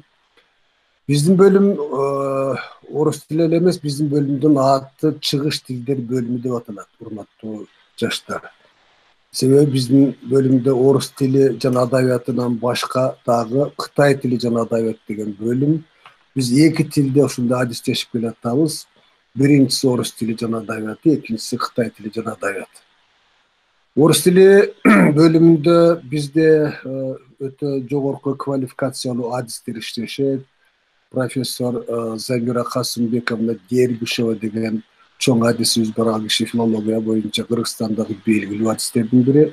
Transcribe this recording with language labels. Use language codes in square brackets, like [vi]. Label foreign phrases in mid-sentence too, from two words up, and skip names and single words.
[ky] Биздин бөлүм орус тили эле эмес, биздин бөлүмдүн аты чыгыш тилдер бөлүмү деп аталат, урматтуу жаштар. Себеби биздин бөлүмдө орус тили жана адабиятынан башка дагы Кытай тили жана адабият деген бөлүм. Биз эки тилде ошондой адистешип келатабыз. Биринчиси орус тили жана адабияты, экинчиси Кытай тили жана адабияты. Орус тили бөлүмүндө бизде өтө жогорку квалификациялуу адистер иштешет. Профессор Замира Касымбековна Дергишева деген чоң адисибиз бар, ал киши филология боюнча Кыргызстандагы белгилүү адистердин бири.